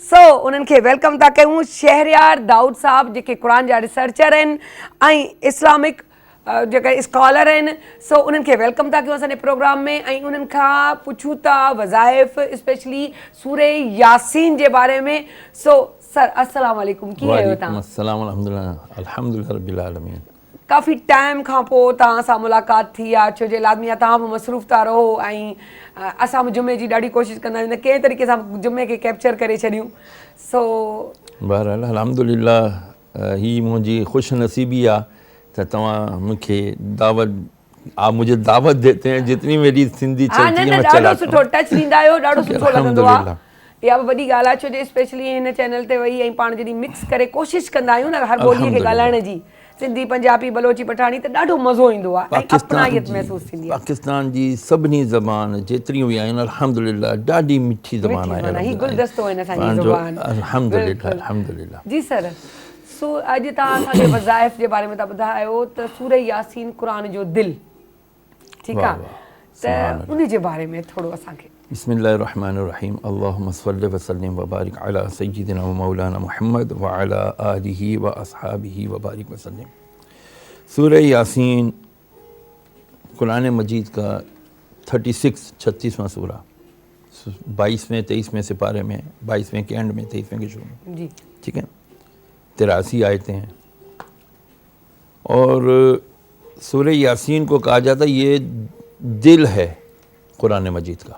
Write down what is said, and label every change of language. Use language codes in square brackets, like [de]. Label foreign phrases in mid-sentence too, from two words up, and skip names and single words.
[sd] सो उन्हनि खे वेलकम था कयूं, शहरयार दाऊद साहब जेके क़ुरान जा रिसर्चर आहिनि ऐं इस्लामिक जेका स्कॉलर आहिनि। सो उन्हनि खे वेलकम था कयूं असांजे प्रोग्राम में ऐं उन्हनि खां पुछूं था वज़ाइफ़ स्पेशली सूरे यासीन जे बारे में। सो सर [ar] السلام عليكم, [sd] कीअं आहियो तव्हां? [ar] السلام الحمد لله رب العالمين. [sd] काफ़ी टाइम खां पोइ तव्हां सां मुलाक़ात थी आहे, छो जो लाज़मी आहे तव्हां बि मसरूफ़ था रहो ऐं असां बि जुमे जी ॾाढी कोशिशि कंदा आहियूं त कंहिं तरीक़े सां जुमे खे कैप्चर करे छॾियूं। सो बहरहाल अल्हम्दुलिल्लाह ही मुंहिंजी ख़ुशि नसीबी आहे त तव्हां मूंखे [ur] مجھے دعوت دیتے ہیں، جتنی میری سندھی چلتی ہے میں [sd] ॾाढो [ur] چلاتا [sd] सुठो [ur] ہوں. [sd] टच ॾींदा आहियो, ॾाढो सुठो लॻंदो आहे। अल्हम्दुलिल्लाह। इहा बि वॾी ॻाल्हि आहे छो जो स्पेशली हिन चैनल ते वेही ऐं पाण जॾहिं मिक्स करे कोशिशि कंदा आहियूं न हर ॿोलीअ खे ॻाल्हाइण जी, सिंधी पंजाबी बलोची पठाणी, त ॾाढो मज़ो ईंदो आहे ऐं अपनायत महसूसु थींदी आहे। पाकिस्तान जी सभिनी ज़बान जेतिरियूं बि आहिनि अल्हम्दुलिल्लाह ॾाढी मिठी ज़बान आहे। ही गुलदस्तो आहिनि असांजी ज़ुबान। [ar] الحمد لله الحمد لله. [sd] जी सर, सो अॼु तव्हां असांखे वज़ाइफ़ जे बारे में था ॿुधायो त सूरे यासीन क़ुरान जो दिलि, ठीकु आहे, त उन जे बारे में थोरो असांखे। [ar] بسم الله الرحمن الرحيم۔ اللهم صل وسلم وبارك على سيدنا ومولانا محمد وعلى آله وأصحابه وبارك وسلم. [ur] سورہ یاسین قرآن مجید کا 36واں سورہ، 22ویں 23ویں سپارے میں، 22ویں کے اینڈ میں، 23ویں کے شروع میں, جی ٹھیک ہے، 83 آیتیں ہیں. اور سورہ یاسین کو کہا جاتا ہے یہ دل ہے قرآن مجید کا.